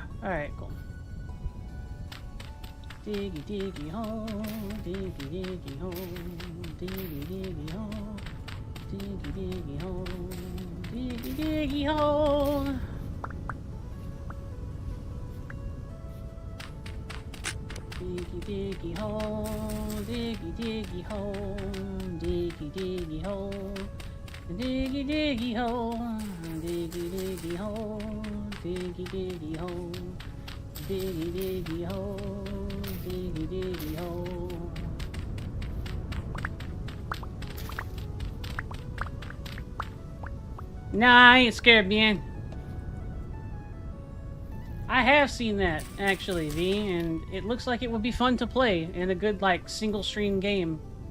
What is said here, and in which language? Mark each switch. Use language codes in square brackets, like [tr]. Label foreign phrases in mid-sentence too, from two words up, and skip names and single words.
[en] Alright, cool. Diggy diggy hole, diggy diggy hole, diggy diggy hole, diggy diggy hole, diggy diggy hole. Diggy diggy hole, diggy diggy hole, diggy diggy hole, diggy diggy hole, diggy diggy hole, diggy diggy hole, diggy diggy hole, diggy diggy hole. Nah, I ain't scared, man. I have seen that, actually, V, and it looks like it would be fun to play in a good, like, single-stream game.